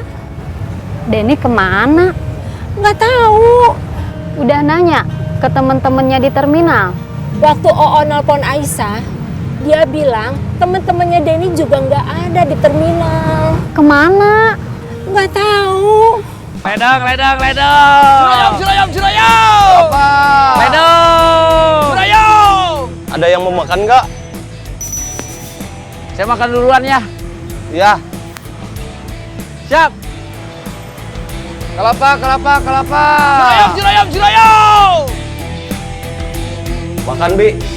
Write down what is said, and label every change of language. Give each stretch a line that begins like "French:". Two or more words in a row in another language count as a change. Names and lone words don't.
Indonesian: Denny kemana? Nggak tahu. Udah nanya ke temen-temennya di terminal? Waktu Oo nelpon Aisyah, dia bilang temen-temennya Denny juga nggak ada di terminal. Kemana? Nggak tahu. Ledang, ledang, ledang. Ciroyom, ciroyom. Apa? Ledang. Ciroyom. Ada yang mau makan nggak? Saya makan duluan ya. Ya. Siap. Kelapa, kelapa, kelapa. Ciroyom, ciroyom, ciroyom. Makan, Bi.